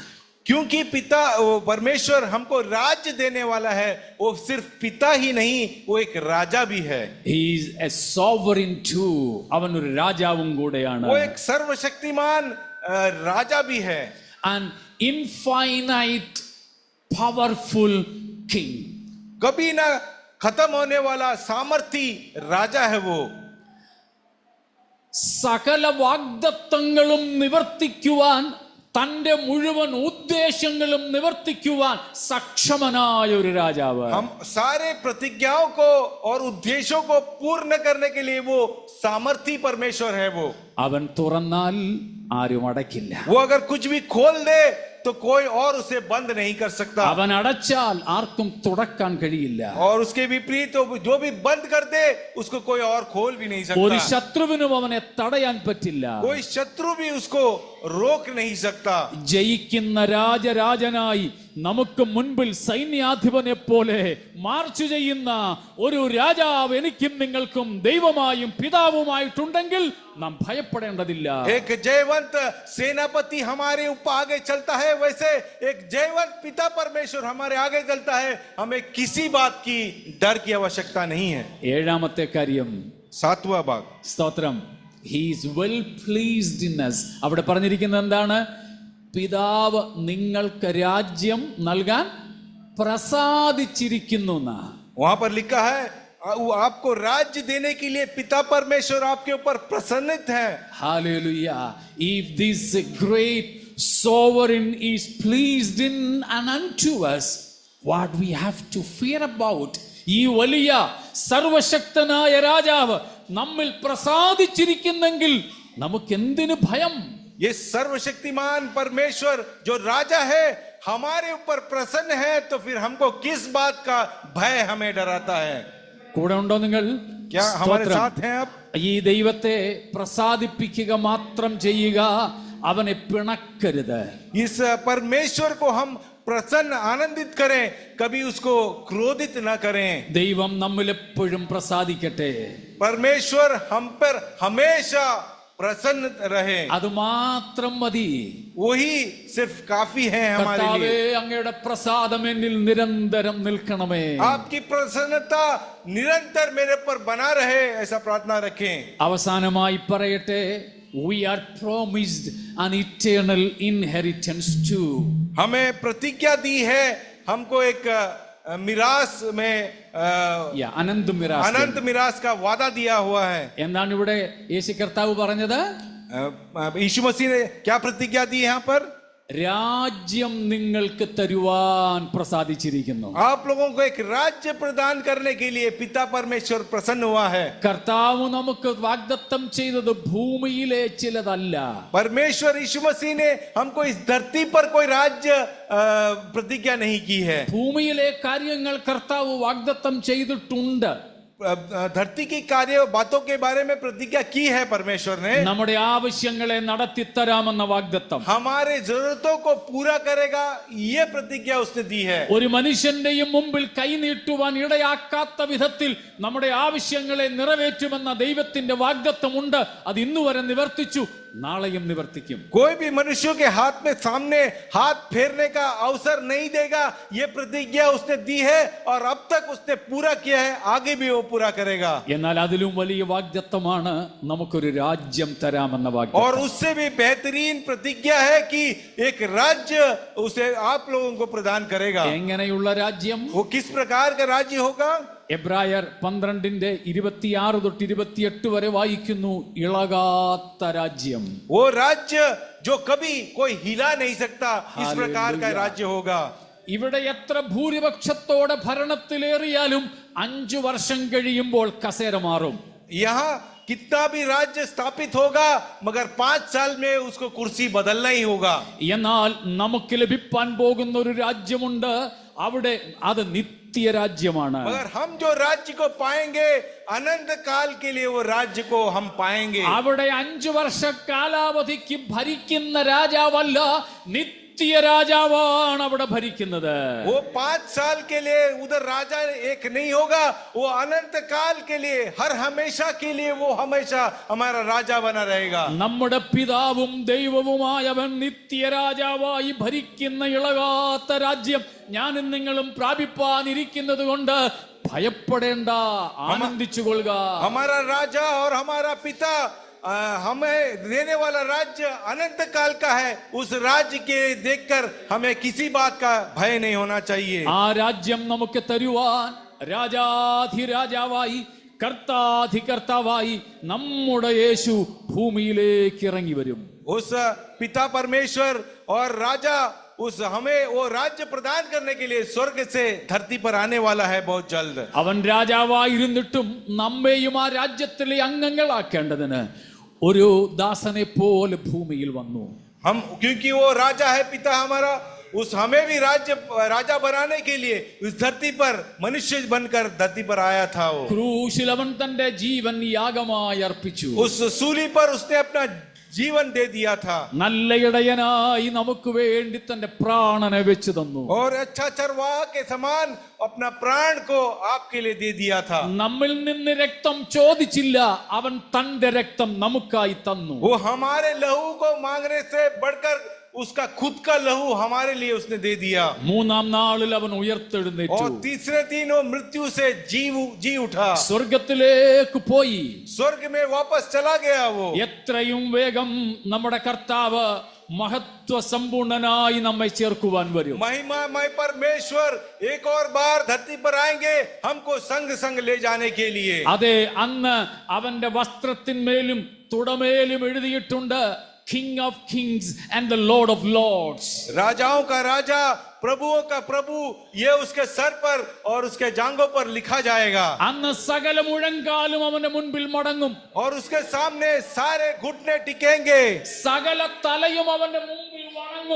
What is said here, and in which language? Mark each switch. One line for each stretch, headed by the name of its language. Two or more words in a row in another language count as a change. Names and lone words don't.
Hindi: क्योंकि पिता परमेश्वर हमको राज्य देने वाला है, वो सिर्फ पिता ही नहीं, वो एक राजा भी है.
English: He is a sovereign too.
Malayalam: അവൻ ഒരു രാജാവും കൂടെയാണ്.
Hindi: वो एक सर्वशक्तिमान राजा भी है.
English: an infinite powerful king.
Hindi: कभी ना खत्म होने वाला सामर्थी राजा है वो.
Malayalam: സകല വാഗ്ദത്തങ്ങളും നിവർത്തിക്കുവാൻ, തന്റെ മുഴുവൻ ഉദ്ദേശങ്ങളും നിവർത്തിക്കുവാൻ സക്ഷമനായ ഒരു രാജാവ്.
Hindi: हम सारे प्रतिज्ञाओं को और उद्देश्यों को पूर्ण करने के लिए वो सामर्थी परमेश्वर है वो.
Malayalam: അവൻ തുറന്നാൽ ആരും അടയ്ക്കില്ല.
Hindi: वो अगर कुछ भी खोल दे तो कोई और उसे बंद नहीं कर सकता.
Malayalam: അവൻ അടച്ചാൽ ആർക്കും തുറക്കാൻ കഴിയില്ല.
Hindi: और उसके विपरीत तो जो भी बंद कर दे उसको कोई और खोल भी नहीं
Malayalam: ഒരു
Hindi: सकता.
Malayalam: ശത്രുവിനും അവനെ തടയാൻ പറ്റില്ല.
Hindi: कोई शत्रु भी उसको रोक नहीं सकता.
Malayalam: ജയിക്കുന്ന രാജരാജനായി നമുക്ക് മുൻപിൽ സൈന്യാധിപനെ പോലെ മാർച്ച് ചെയ്യുന്ന ഒരു രാജാവ് എനിക്കും നിങ്ങൾക്കും ദൈവമായും പിതാവുമായിട്ടുണ്ടെങ്കിൽ നാം ഭയപ്പെടേണ്ടതില്ല.
Hindi: एक जयवंत सेनापति हमारे ऊपर आगे चलता है, वैसे एक जयवंत पिता परमेश्वर हमारे आगे चलता है. हमें किसी बात की डर की आवश्यकता नहीं है.
Malayalam: ഏഴാമത്തെ കാര്യം,
Hindi: 7वां भाग.
Malayalam: സ്തോത്രം,
English: he is well pleased in us.
Malayalam: അവിടെ പറഞ്ഞിരിക്കുന്നത് എന്താണ്? പിതാവ് നിങ്ങൾക്ക് രാജ്യം നൽകാൻ പ്രസാദിച്ചിരിക്കുന്നു എന്നാ.
Hindi: वहां पर लिखा है आपको राज्य देने के लिए पिता परमेश्वर आपके ऊपर प्रसन्नित है. Hallelujah.
English: If this great sovereign is pleased in and unto us, what we have to fear about?
Malayalam: ഈ വലിയ സർവശക്തനായ രാജാവ് നമ്മിൽ പ്രസാദിച്ചിരിക്കുന്നെങ്കിൽ നമുക്ക് എന്തിനു ഭയം?
Hindi: ये सर्वशक्तिमान परमेश्वर जो राजा है हमारे ऊपर प्रसन्न है, तो फिर हमको किस बात का भय हमें डराता है?
Malayalam: കൂടെ ഉണ്ടോ നിങ്ങൾ?
Hindi: क्या हमारे साथ हैं आप?
Malayalam: ഈ ദൈവത്തെ പ്രസാദിപ്പിക്കുക മാത്രം ചെയ്യുക, അവനെ പിണക്കരുത്.
Hindi: इस परमेश्वर को हम प्रसन्न आनंदित करें, कभी उसको क्रोधित न करें.
Malayalam: ദൈവം നമ്മിൽ എപ്പോഴും പ്രസാദിക്കട്ടെ.
Hindi: परमेश्वर हम पर हमेशा प्रसन्न रहे.
Malayalam: അത് മാത്രം മതി.
Hindi: वही सिर्फ काफी है हमारे
Malayalam: കർത്താവേ,
Hindi: लिए.
Malayalam: അങ്ങയുടെ പ്രസാദം എന്നിൽ നിരന്തരം നിൽക്കണമേ.
Hindi: आपकी प्रसन्नता निरंतर मेरे पर बना रहे, ऐसा प्रार्थना रखें.
Malayalam: അവസാനമായി പറയട്ടെ,
English: we are promised an eternal inheritance too.
Hindi: हमें प्रतिज्ञा दी है, हमको एक मिरास में
Malayalam: അനന്ത മിരാസ്.
Hindi: अनंत मिरास का वादा दिया हुआ है.
Malayalam: എന്താണ് ഇവിടെ യേശു കർത്താവ് പറഞ്ഞത്?
Hindi: यीशु मसीह ने क्या प्रतिज्ञा दी यहाँ पर?
Malayalam: രാജ്യം നിങ്ങൾക്ക് തരുവാൻ പ്രസാദിച്ചിരിക്കുന്നു.
Hindi: आप लोगों को एक राज्य प्रदान करने के लिए पिता परमेश्वर प्रसन्न हुआ है.
Malayalam: കർത്താവ് നമുക്ക് വാഗ്ദത്തം ചെയ്തത് ഭൂമിയിലെ ചിലതല്ല.
Hindi: परमेश्वर यीशु मसीह ने हमको इस धरती पर कोई राज्य प्रतिज्ञा नहीं की है.
Malayalam: ഭൂമിയിലെ കാര്യങ്ങൾ കർത്താവ് വാഗ്ദത്തം ചെയ്തിട്ടുണ്ട്.
Hindi: धरती की कार्य बातों के बारे में प्रतिज्ञा की है परमेश्वर ने.
Malayalam: നമ്മുടെ ആവശ്യങ്ങളെ നടത്തിത്തരാമെന്ന വാഗ്ദത്തം.
Hindi: हमारे जरूरतों को पूरा करेगा, ये प्रतिज्ञा उसने दी है.
Malayalam: ഒരു മനുഷ്യന്റെയും മുമ്പിൽ കൈനീട്ടുവാൻ ഇടയാക്കാത്ത വിധത്തിൽ നമ്മുടെ ആവശ്യങ്ങളെ നിറവേറ്റുമെന്ന ദൈവത്തിന്റെ വാഗ്ദത്തമുണ്ട്. അത് ഇന്നുവരെ നിവർത്തിച്ചു, നാളെയും നിവർത്തിക്കും.
Hindi: कोई भी मनुष्यों के हाथ में सामने हाथ फेरने का अवसर नहीं देगा, ये प्रतिज्ञा उसने दी है और अब तक उसने पूरा किया है, आगे भी वो पूरा करेगा.
Malayalam: എന്നാൽ അതിലും വലിയ വാഗ്ദത്തമാണ് നമുക്കൊരു രാജ്യം തരാമെന്ന
Hindi: और
Malayalam: വാഗ്ദത്തം.
Hindi: उससे भी बेहतरीन प्रतिज्ञा है कि एक राज्य उसे आप लोगों को प्रदान करेगा.
Malayalam: എങ്ങനെയുള്ള രാജ്യം?
Hindi: वो किस प्रकार का राज्य होगा?
Malayalam: എബ്രായർ 12:26-28 വരെ വായിക്കുന്നു, ഇളകാത്ത രാജ്യം.
Hindi: वो राज्य जो कभी कोई हिला नहीं सकता, इस प्रकार का राज्य होगा.
Malayalam: ഇവിടെ എത്ര ഭൂരിപക്ഷത്തോടെ ഭരണത്തിലേറിയാലും 5 വർഷം കഴിയുമ്പോൾ കസേര മാറും.
Hindi: यहाँ कितना भी राज्य स्थापित होगा, मगर 5 साल में उसको कुर्सी बदलना ही होगा.
Malayalam: എന്നാൽ നമുക്ക് ലഭിപ്പാൻ പോകുന്ന ഒരു രാജ്യമുണ്ട്, അവിടെ അത് നിത്യരാജ്യമാണ്.
Hindi: मगर हम जो राज्य को पाएंगे, अनंत काल के लिए वो राज्य को हम पाएंगे.
Malayalam: അവിടെ 5 വർഷ കാലാവധിക്ക് ഭരിക്കുന്ന രാജാവല്ല, രാജാവാണ് അവിടെ ഭരിക്കുന്നത്.
Hindi: वो 5 साल के लिए उधर राजा एक नहीं होगा, वो अनंत काल के लिए, हर हमेशा के लिए वो हमेशा हमारा राजा बना रहेगा.
Malayalam: നമ്മുടെ പിതാവും ദൈവവുമായവൻ നിത്യരാജാവായി ഭരിക്കുന്ന ഇളകാത്ത രാജ്യം ഞാനും നിങ്ങളും പ്രാപിപ്പാനിരിക്കുന്നത് കൊണ്ട് ഭയപ്പെടേണ്ട, ആനന്ദിച്ചുകൊള്ളുക.
Hindi: हमारा राजा और हमारा पिता हमें देने वाला राज्य अनंत काल का है। उस राज्य के देखकर हमें किसी बात का भय नहीं होना चाहिए।
Malayalam: ആ രാജ്യം നമുക്ക് തരുവാൻ രാജാധിരാജാവായി കർത്താധികർത്താവായി നമ്മുടെ യേശു ഭൂമിയിലേക്ക് ഇറങ്ങി വരും.
Hindi: उस पिता परमेश्वर और राजा उस हमें वो राज्य प्रदान करने के लिए स्वर्ग से धरती पर आने वाला है बहुत जल्द।
Malayalam: അവൻ രാജാവായിരുന്നിട്ടും നമ്മെയും ആ രാജ്യത്തിലെ അംഗങ്ങളാക്കേണ്ടതിന് ഒരു ദാസനെ പോലെ ഭൂമിയിൽ വന്നു.
Hindi: हम क्योंकि वो राजा है पिता हमारा, उस हमें भी राजा बनाने के लिए उस धरती पर मनुष्य बनकर धरती पर आया था। वो
Malayalam: ക്രൂശിൽ അവൻ തന്റെ ജീവൻ യാഗമായി അർപ്പിച്ചു.
Hindi: उस सूली पर उसने अपना जीवन दे दिया था।
Malayalam: നല്ല ഇടയനായി നമുക്ക് വേണ്ടി തന്റെ പ്രാണനെ വെച്ചു തന്നു.
Hindi: और अच्छा चरवाहा के समान अपना प्राण को आपके लिए दे दिया था।
Malayalam: നമ്മിൽ നിന്ന് രക്തം ചോദിച്ചില്ല, അവൻ തന്റെ രക്തം നമുക്കായി തന്നു.
Hindi: वो हमारे लहू को मांगने से बढ़कर उसका खुद का लहू हमारे लिए उसने दे दिया।
Malayalam: മൂന്നാം നാളിൽ അവൻ ഉയർത്തെഴുന്നേറ്റു.
Hindi: और तीसरे दिन वो मृत्यु से जी उठा,
Malayalam: സ്വർഗത്തിലേക്ക് പോയി.
Hindi: स्वर्ग में वापस चला गया। वो
Malayalam: എത്രയും വേഗം നമ്മുടെ കർത്താവ് മഹത്വ സമ്പൂർണനായി നമ്മെ ചേർക്കുവാൻ വരും.
Hindi: महिमामय परमेश्वर एक और बार धरती पर आएंगे हमको संग संग ले जाने के लिए।
Malayalam: അതെ, അന്ന് അവന്റെ വസ്ത്രത്തിന്മേലും തുടമേലും എഴുതിയിട്ടുണ്ട്,
English: King of Kings and the Lord of Lords.
Hindi: राजाओं का राजा, प्रभुओं का प्रभु, ये उसके सर पर और उसके जांघों पर लिखा जाएगा।
Malayalam: അന്ന് സകല മുഴങ്കാലും അവന്റെ മുൻപിൽ മടങ്ങും.
Hindi: और उसके सामने सारे घुटने टिकेंगे,
Malayalam: സകല തലയും അവന്റെ മുൻപിൽ വണങ്ങും.